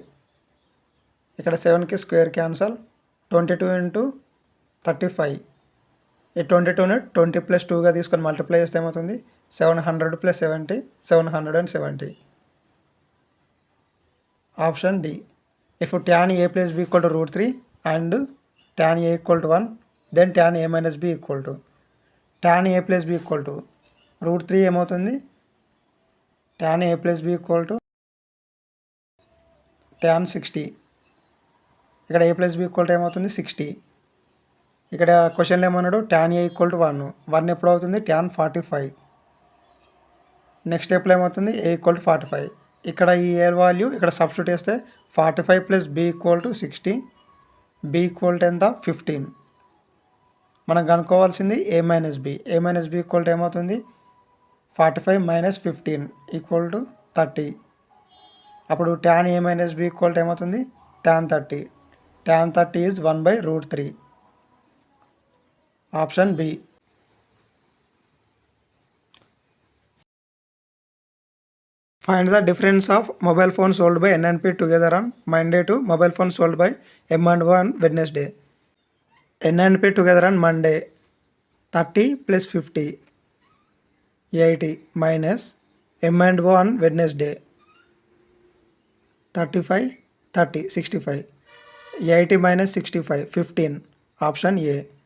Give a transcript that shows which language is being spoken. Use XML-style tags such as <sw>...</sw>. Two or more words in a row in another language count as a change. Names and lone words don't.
<te>ఇక్కడ 7కి</te> <en>square cancel,</en> <te>22 ఇంటూ 35. ఈ 22ని 20 + 2గా తీసుకొని మల్టిప్లై చేస్తే ఏమవుతుంది? 700 + 70 770.</te> <en>Option D. If tan a + b = √3 and tan a = 1, then tan a - b equal to tan a + b equal to √3 ఏమవుతుంది? tan a + b ఈక్వల్ టు tan 60.</en> <te>ఇక్కడ a + b</te> <en>equal to</en> <te>ఏమవుతుంది? 60. ఇక్కడ క్వశ్చన్లో ఏమన్నాడు?</te> <en>tan a = 1.</en> <te>1 ఎప్పుడు అవుతుంది? tan 45.</te> <en>next steplo</en> <te>ఏమవుతుంది?</te> <en>a = 45.</en> <te>ఇక్కడ ఈ a వాల్యూ ఇక్కడ సబ్స్టిట్యూట్ చేస్తే 45 + b = 60.</te> <en>b equal to</en> <te>ఎంత? 15. మనం కనుక్కోవాల్సింది a - b.</te> <en>a - b equal to ఏమవుతుంది? 45 - 15 = 30.</en> <te>అప్పుడు tan a -</te> <en>b equal to ఏమవుతుంది? tan 30. tan 30 ఈజ్ 1/√3. Option B. Find the difference of mobile phone sold by N and P together on Monday to mobile phone sold by M and O on Wednesday. N and P together on Monday 30 + 50 80 minus M and O on Wednesday 35 30 65. 80 minus 65 15. Option A.</en>